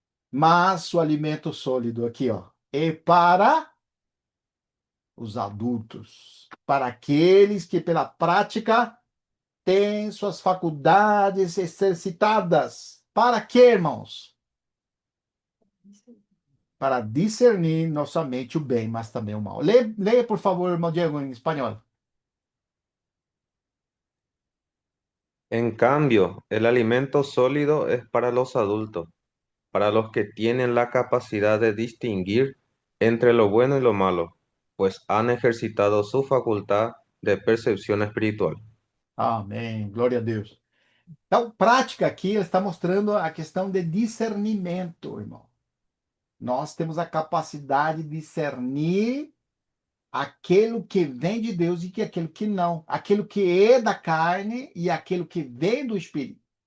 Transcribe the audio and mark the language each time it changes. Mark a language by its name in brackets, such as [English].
[Portuguese] Mas o alimento sólido aqui, ó, é para os adultos, para aqueles que pela prática têm suas faculdades exercitadas. Para quê, irmãos? Para discernir não somente o bem, mas também o mal. Leia, por favor, irmão Diego, em espanhol. [Spanish] En cambio, el alimento sólido es para los adultos, para los que tienen la capacidad de distinguir entre lo bueno y lo malo, pues han ejercitado su facultad de percepción espiritual. [Portuguese] Amém. Glória a Deus. Então, prática aqui, ele está mostrando a questão de discernimento, irmão. Nós temos a capacidade de discernir aquilo que vem de Deus e que aquilo que não. Aquilo que é da carne e aquilo que vem do Espírito.